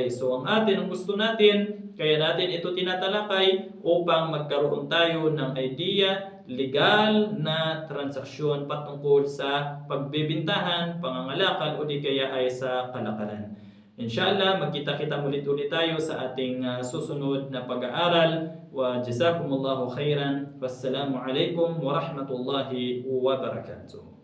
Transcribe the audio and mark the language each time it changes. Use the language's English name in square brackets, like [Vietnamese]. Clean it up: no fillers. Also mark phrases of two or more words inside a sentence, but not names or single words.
[Filipino] So ang gusto natin, kaya natin ito tinatalakay upang magkaroon tayo ng idea, legal na transaksyon patungkol sa pagbibintahan, pangangalakal o di kaya ay sa kalakalan. Inshallah, magkita-kita ulit tayo sa ating susunod na pag-aaral. [Arabic] وجزاكم الله خيرا. والسلام عليكم ورحمة الله وبركاته.